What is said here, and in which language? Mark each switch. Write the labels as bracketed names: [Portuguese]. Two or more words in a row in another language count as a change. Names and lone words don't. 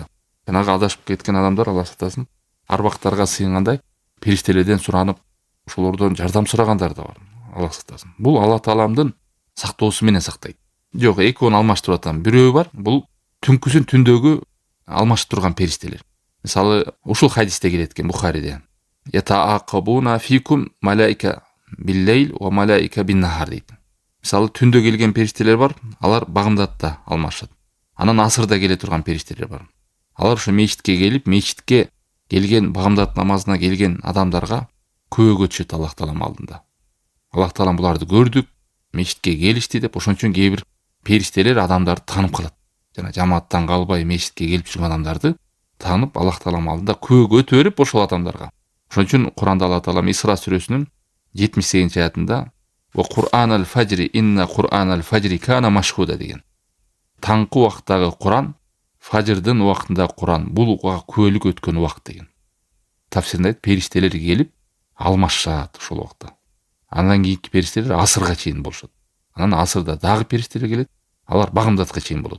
[Kyrgyz] Жанагы адашып кеткен адамдар, Алла сактасын, арбактарга сыйынгандай периштелерден суранып, ошолордон жардам сурагандар да бар. Алла сактасын. Бул Алла Тааламдын сактоосу менен сактайт. Жок, экөөнү алмаштырып атам. Бирөө бар, бул түнкүсүн түндөгү алмашып турган периштелер. Мисалы, ушул хадисте келет экен Бухариде. [Arabic] يتعاقبون فيكم ملائكة بالليل وملائكة بالنهار дейт. [Kyrgyz] Мисалы, түндө келген периштелер бар, алар багымдатта алмашат. Анан асырда келе турган периштелер бар. Алар ушу мечитке келип, мечитке келген багымдат намазына келген адамдарга көөгө түшөт Аллах Таалам алдында. Аллах Таалам буларды көрдүк, мечитке келишти деп, ошон үчүн кээ бир периштелер адамдарды таанып калат. Жана жамааттан калбай мечитке келип жүргөн адамдарды таанып Аллах Таалам алдында көөгө өтө берип ошол адамдарга. Ошон үчүн Куранда Алла Таалам Исра сүрөсүнүн 78 аятында [Arabic] "Ва Кур'анал фажри инна Кур'анал фажри кана машхуда" [Kyrgyz] деген. Таңкы убактагы Куран, фажырдын убактында Куран, бул күөлүк өткөн убакыт деген. Тафсиринде периштелер келип алмашат ошол убакта. Андан кийинки периштелер асырга чейин болушат. Анан асырда дагы периштелер келет, алар багымдатка чейин болот.